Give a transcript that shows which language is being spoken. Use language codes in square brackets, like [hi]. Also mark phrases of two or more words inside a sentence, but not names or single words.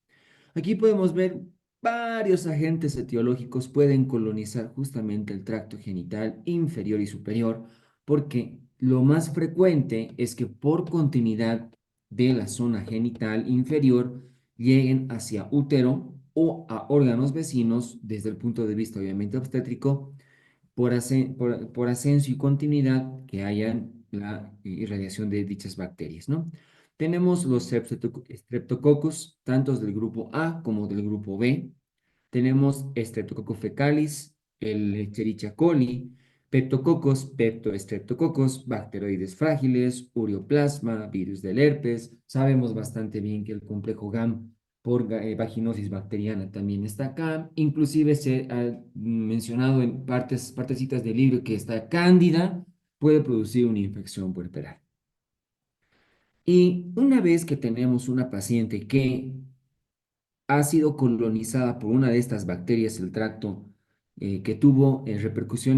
[es] Aquí podemos ver varios agentes etiológicos pueden colonizar justamente el tracto genital inferior y superior, porque lo más frecuente es que por continuidad de la zona genital inferior lleguen hacia útero o a órganos vecinos desde el punto de vista obviamente obstétrico por ascenso y continuidad que haya la irradiación de dichas bacterias, ¿no? Tenemos los streptococcus, tanto del grupo A como del grupo B. Tenemos Streptococcus fecalis, el Escherichia coli, Peptococcus, Peptostreptococcus, bacteroides frágiles, ureoplasma, virus del herpes. Sabemos bastante bien que el complejo GAM por vaginosis bacteriana también está acá. Inclusive se ha mencionado en partecitas del libro que esta cándida puede producir una infección puerperal. Y una vez que tenemos una paciente que ha sido colonizada por una de estas bacterias el tracto que tuvo repercusión